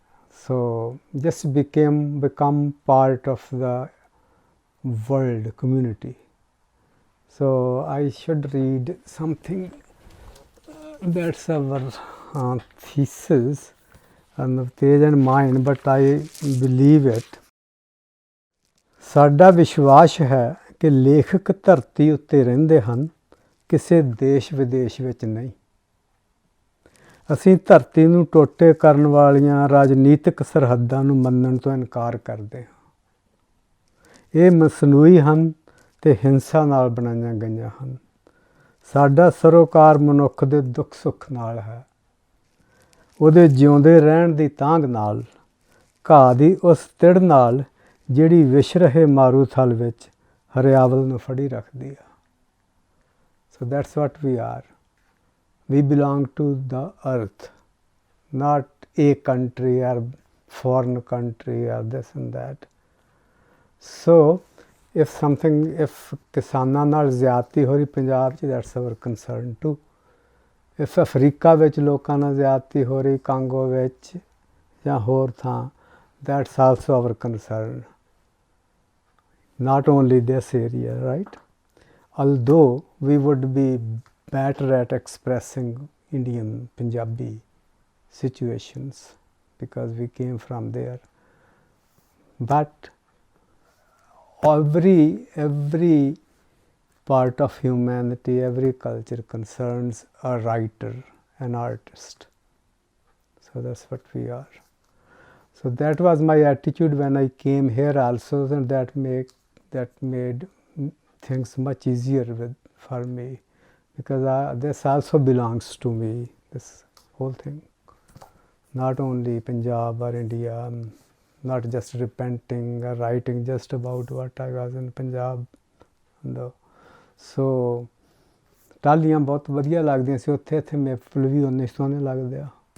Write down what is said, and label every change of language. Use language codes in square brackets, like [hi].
[en] So just become part of the world community. So I should read something. That's our thesis on the page and mind, but I believe it. [pa] ਸਾਡਾ ਵਿਸ਼ਵਾਸ ਹੈ ਕਿ ਲੇਖਕ ਧਰਤੀ ਉੱਤੇ ਰਹਿੰਦੇ ਹਨ, ਕਿਸੇ ਦੇਸ਼ ਵਿਦੇਸ਼ ਵਿੱਚ ਨਹੀਂ। ਅਸੀਂ ਧਰਤੀ ਨੂੰ ਟੋਟੇ ਕਰਨ ਵਾਲੀਆਂ ਰਾਜਨੀਤਿਕ ਸਰਹੱਦਾਂ ਨੂੰ ਮੰਨਣ ਤੋਂ ਇਨਕਾਰ ਕਰਦੇ ਹਾਂ। ਇਹ ਮਸਨੂਈ ਹਨ ਅਤੇ ਹਿੰਸਾ ਨਾਲ ਬਣਾਈਆਂ ਗਈਆਂ ਹਨ। ਸਾਡਾ ਸਰੋਕਾਰ ਮਨੁੱਖ ਦੇ ਦੁੱਖ ਸੁੱਖ ਨਾਲ ਹੈ, ਉਹਦੇ ਜਿਉਂਦੇ ਰਹਿਣ ਦੀ ਤਾਂਘ ਨਾਲ, ਘਾਹ ਦੀ ਉਸ ਤਿੜ ਨਾਲ ਜਿਹੜੀ ਵਿਛ ਰਹੇ ਮਾਰੂਥਲ ਵਿੱਚ ਹਰਿਆਵਲ ਨੂੰ ਫੜੀ ਰੱਖਦੀ ਆ। [en] So that's what we are. We belong to the earth, not a country or foreign country or this and that. So if [pa] ਕਿਸਾਨਾਂ ਨਾਲ ਜ਼ਿਆਦਤੀ ਹੋ ਰਹੀ ਪੰਜਾਬ 'ਚ, [en] that's our concern too. If [pa] Africa ਵਿੱਚ ਲੋਕਾਂ ਨਾਲ ਜ਼ਿਆਦਤੀ ਹੋ ਰਹੀ, ਕਾਂਗੋ ਵਿੱਚ ਜਾਂ ਹੋਰ ਥਾਂ, [en] that's also our concern. Not only this area, right? Although we would be better at expressing Indian Punjabi situations because we came from there, but every part of humanity, every culture concerns a writer, an artist. So that's what we are. So that was my attitude when I came here also, and that made things much easier for me, because this also belongs to me, this whole thing, not only Punjab or India. I'm not just repenting or writing just about what I was in Punjab. [pa] So ਟਾਹਲੀਆਂ ਬਹੁਤ ਵਧੀਆ ਲੱਗਦੀਆਂ ਸੀ ਉੱਥੇ, ਇੱਥੇ maple ਵੀ ਉਨੇ ਸੋਹਣੇ ਲੱਗਦੇ ਆ।